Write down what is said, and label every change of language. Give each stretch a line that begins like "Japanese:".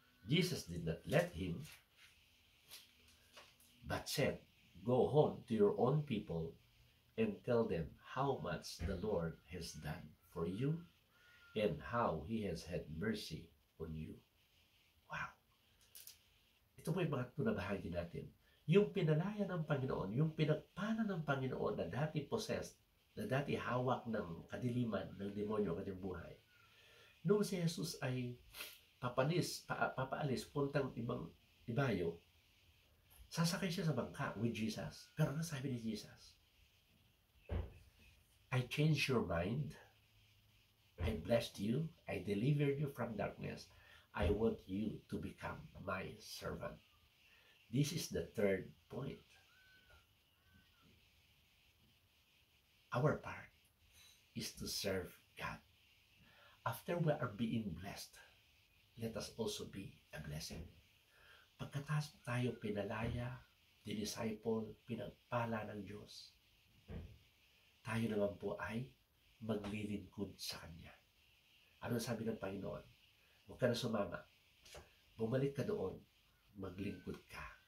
English: Jesus did not let him, but said, "Go home to your own people and tell them how much the Lord has done for you and how He has had mercy on you."
Filipino: Wow! Ito po yung mga tunabahagi natin. Yung pinalaya ng Panginoon, yung pinagpala ng Panginoon na dati possessed, na dati hawak ng kadiliman, ng demonyo ang kanyang buhay. Noong si Jesus ay papaalis, puntang ibayo, sasakay siya sa bangka with Jesus. Pero ano sabi ni Jesus?
English: I changed your mind. I blessed you. I delivered you from darkness. I want you to become my servant. This is the 3rd point. Our part is to serve God. After we are being blessed, let us also be a blessing.
Filipino: Pagkatapos tayo pinalaya, dinisciple, pinagpala ng Diyos, tayo naman po ay maglilingkod sa Kanya. Ano sabi ng Panginoon? Huwag ka na sumama. Bumalik ka doon, maglingkod ka.